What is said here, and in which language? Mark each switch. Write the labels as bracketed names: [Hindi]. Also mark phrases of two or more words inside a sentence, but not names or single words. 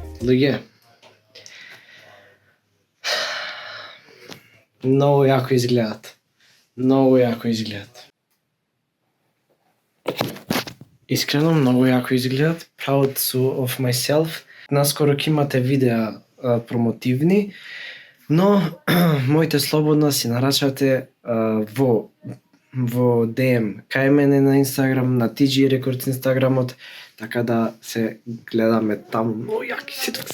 [Macedonian] Луѓе, многу јако изгледат. Многу јако изгледат. Искрено, многу јако изгледат. [English] Proud of myself. [Macedonian] Наскоро ќе имате видеа промотивни, но моите слободно си нарачате во DM кај мене на Инстаграм, на TG Records Инстаграмот, така да се гледаме таму. Многу јаки се тука.